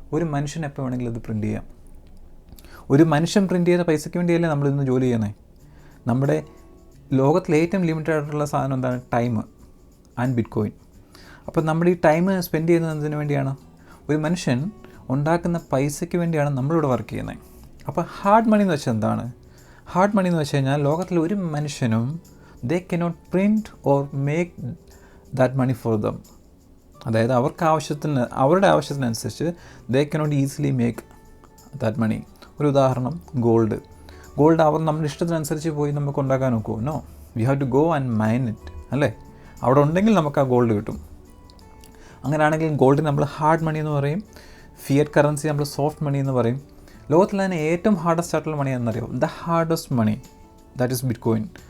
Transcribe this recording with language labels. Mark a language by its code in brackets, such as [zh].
[ml] ഒരു മനുഷ്യൻ എപ്പോൾ വേണമെങ്കിലും അത് പ്രിൻറ്റ് ചെയ്യാം. ഒരു മനുഷ്യൻ പ്രിൻറ്റ് ചെയ്ത പൈസയ്ക്ക് വേണ്ടിയല്ലേ നമ്മളിന്ന് ജോലി ചെയ്യുന്നത്. നമ്മുടെ ലോകത്തിലെ ഏറ്റവും ലിമിറ്റഡ് ആയിട്ടുള്ള സാധനം എന്താണ്? Time and bit coin. അപ്പോൾ നമ്മൾ ഈ ടൈം സ്പെൻഡ് ചെയ്യുന്നതിന് വേണ്ടിയാണ്. ഒരു മനുഷ്യൻ ഉണ്ടാക്കുന്ന പൈസയ്ക്ക് വേണ്ടിയാണ് നമ്മളിവിടെ വർക്ക് ചെയ്യുന്നത്. അപ്പോൾ ഹാർഡ് മണി എന്ന് വെച്ചാൽ എന്താണ്? ഹാർഡ് മണി എന്ന് വെച്ച് കഴിഞ്ഞാൽ ലോകത്തിലെ ഒരു മനുഷ്യനും [en] they cannot print or make that money for them. [ml] അതായത് അവരുടെ ആവശ്യത്തിനനുസരിച്ച് [en] they cannot easily make that money. [ml] ഒരു ഉദാഹരണം ഗോൾഡ് അവർ നമ്മുടെ ഇഷ്ടത്തിനനുസരിച്ച് പോയി നമുക്ക് ഉണ്ടാക്കാൻ നോക്കുമോ? [en] no, we have to go and mine it, [ml] അല്ലേ? അവിടെ ഉണ്ടെങ്കിൽ നമുക്ക് ആ ഗോൾഡ് കിട്ടും. അങ്ങനെയാണെങ്കിൽ ഗോൾഡിന് നമ്മൾ ഹാർഡ് മണി എന്ന് പറയും, ഫിയറ്റ് കറൻസി നമ്മൾ സോഫ്റ്റ് മണി എന്ന് പറയും. ലോകത്തിൽ തന്നെ ഏറ്റവും ഹാർഡസ്റ്റ് ആയിട്ടുള്ള മണി എന്നറിയോ? [en] The hardest money that is bitcoin.